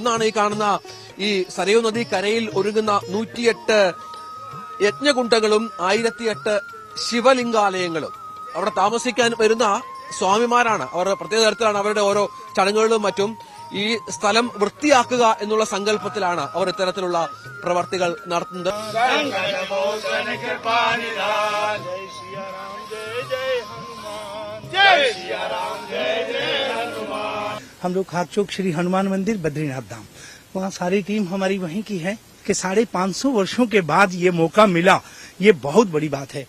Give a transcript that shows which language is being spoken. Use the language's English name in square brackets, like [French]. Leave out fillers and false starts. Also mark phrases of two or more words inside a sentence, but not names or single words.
[Malayalam] അതിലൊന്നാണ് ഈ കാണുന്ന ഈ സരയൂ നദി കരയിൽ ഒരുങ്ങുന്ന 108 യജ്ഞകുണ്ടങ്ങളും 1008 ശിവലിംഗാലയങ്ങളും. അവിടെ താമസിക്കാൻ വരുന്ന സ്വാമിമാരാണ്. അവർ പ്രത്യേക തരത്തിലാണ് അവരുടെ ഓരോ ചടങ്ങുകളും മറ്റും. ഈ സ്ഥലം വൃത്തിയാക്കുക എന്നുള്ള സങ്കല്പത്തിലാണ് അവർ ഇത്തരത്തിലുള്ള പ്രവർത്തികൾ നടത്തുന്നത്. [Hindi] हम लोग खाकचौक श्री हनुमान मंदिर बद्रीनाथ धाम, वहाँ सारी टीम हमारी वहीं की है कि 550 वर्षों के बाद ये मौका मिला, ये बहुत बड़ी बात है।